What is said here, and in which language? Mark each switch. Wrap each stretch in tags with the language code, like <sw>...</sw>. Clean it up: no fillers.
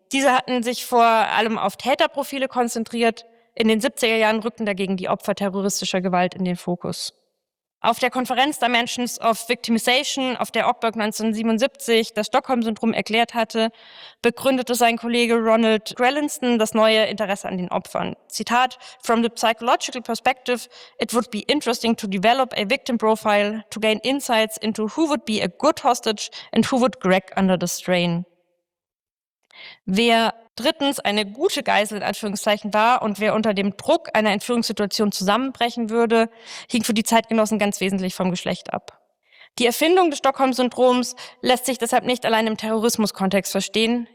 <de>Diese hatten sich vor allem auf Täterprofile konzentriert. In den 70er Jahren rückten dagegen die Opfer terroristischer Gewalt in den Fokus. Auf der Konferenz Dimensions of Victimization, auf der Ockberg 1977 das Stockholm-Syndrom erklärt hatte, begründete sein Kollege Ronald Grelinston das neue Interesse an den Opfern.</de> <en>Zitat: From the psychological perspective, it would be interesting to develop a victim profile to gain insights into who would be a good hostage and who would crack under the strain.</en> <de>Wer drittens eine gute Geisel in Anführungszeichen war und wer unter dem Druck einer Entführungssituation zusammenbrechen würde, hing für die Zeitgenossen ganz wesentlich vom Geschlecht ab. Die Erfindung des Stockholm-Syndroms lässt sich deshalb nicht allein im Terrorismuskontext verstehen.</de>